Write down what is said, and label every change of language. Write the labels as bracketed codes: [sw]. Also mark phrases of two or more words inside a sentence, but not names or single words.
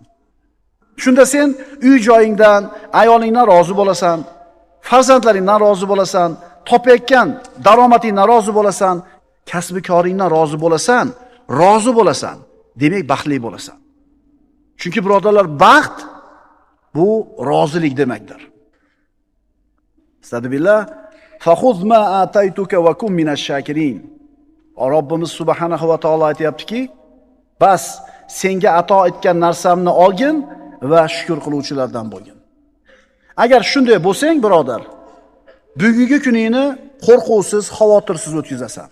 [uz] Shunda sen uy joyingdan, ayolingdan rozi bo'lasan, farzandlaringdan rozi bo'lasan, topayotgan daromadingdan rozi bo'lasan, kasbi koringdan rozi bo'lasan, demak baxtli bo'lasan. Chunki birodarlar, baxt bu rozilik demakdir. Astagfirullah. [ar] فخذ ما آتيتك وكن من الشاكرين. [uz] Robbimiz subhanahu va taolo aytayaptiki, bas senga ato etgan narsamni olgin va shukr qiluvchilardan bo'lgin. Agar shunday bo'lsang, birodar, bugungi kuningni qo'rquvsiz, xavotirsiz o'tkazasan.